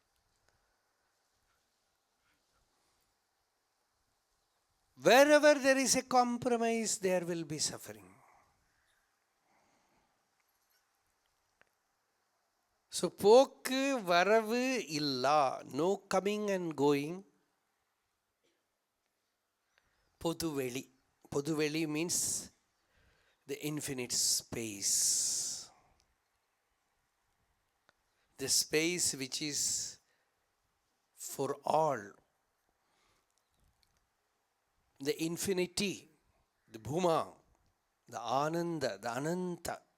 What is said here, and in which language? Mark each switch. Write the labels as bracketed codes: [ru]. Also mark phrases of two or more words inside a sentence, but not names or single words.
[en] Wherever there is a compromise, there will be suffering. So, [ta] போக்கு வரவு இல்லை, [en] no coming and going. [ta] பொது வெளி. [en] Podu-veļi means the infinite space. The space which is for all. The infinity, the bhuma, the ananda, the ananta.